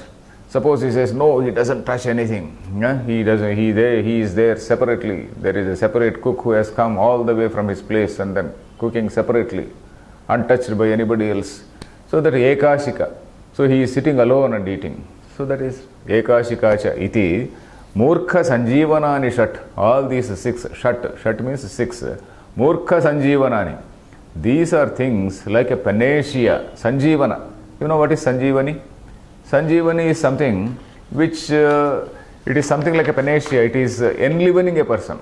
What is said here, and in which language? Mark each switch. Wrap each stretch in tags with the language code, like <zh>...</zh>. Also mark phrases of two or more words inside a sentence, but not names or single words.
<en>Suppose he says, no, he doesn't touch anything. He is there separately. There is a separate cook who has come all the way from his place and then cooking separately, untouched by anybody else. So that ekashika. So he is sitting alone and eating. So that is</en> <sa>ekashikacha iti murkha sanjeevanani shat.</sa> <en>All these six, shat means six.</en> <sa>Murkha sanjeevanani.</sa> <en>These are things like a panacea, sanjeevana. You know what is sanjeevani? Sanjeevani is something which, it is something like a panacea, it is enlivening a person.</en>